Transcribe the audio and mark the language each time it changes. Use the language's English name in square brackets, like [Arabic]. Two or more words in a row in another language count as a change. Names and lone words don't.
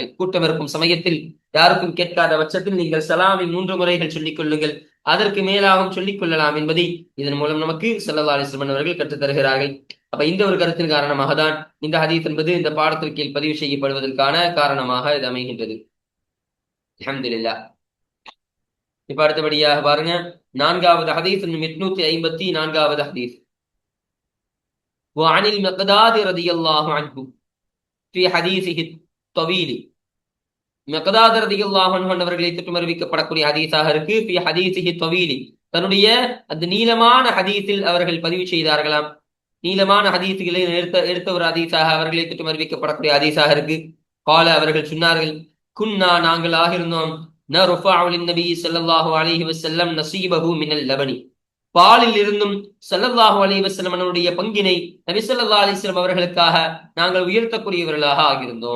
[Tamil] கூட்டம் இருக்கும் சமயத்தில் யாருக்கும் கேட்காத பட்சத்தில் நீங்கள் சலாமை 3 முறைகள் சொல்லிக் கொள்ளுங்கள், அதற்கு மேலாகவும் சொல்லிக் கொள்ளலாம் என்பதை இதன் மூலம் நமக்கு [Arabic] صلى الله عليه وسلم [Tamil] அவர்கள் கற்றுத் தருகிறார்கள். அப்ப இந்த ஒரு கருத்தின் காரணமாக தான் இந்த ஹதீஸ் என்பது இந்த பாடத்திற்கு கீழ் பதிவு செய்யப்படுவதற்கான காரணமாக இது அமைகின்றது. அல்ஹம்துலில்லாஹ். இப்ப அடுத்தபடியாக பாருங்க, 4வது ஹதீஸ் 854வது ஹதீஸ். [Arabic] وعن المقداد رضي الله عنه في حديثه الطويل. مقداد رضي الله عنه [Tamil] அவர்களை தொட்டு அறிவிக்கப்படக்கூடிய ஹதீஸாக இருக்கு. [Arabic] في حديثه الطويل, [Tamil] தன்னுடைய அந்த நீளமான ஹதீஸில் அவர்கள் பதிவு செய்தார்களாம். நீளமான ஹதீஸ்களை எடுத்த ஒரு ஹதீஸாக அவர்களை தொட்டு அறிவிக்கப்படக்கூடிய ஹதீஸாக இருக்கு. قال, அவர்கள் சொன்னார்கள், குன்னா நாங்கள் ஆகிருந்தோம், [Arabic] نرفع للنبي صلى الله عليه وسلم نصيبه من اللبن, [Tamil] பாலில் இருந்தும் [Arabic] صلى الله عليه وسلم [Tamil] அவருடைய பங்கினை நபி [Arabic] صلى الله عليه وسلم [Tamil] அவர்களுக்காக நாங்கள் உயர்த்தக்கூடியவர்களாக ஆகியிருந்தோம்.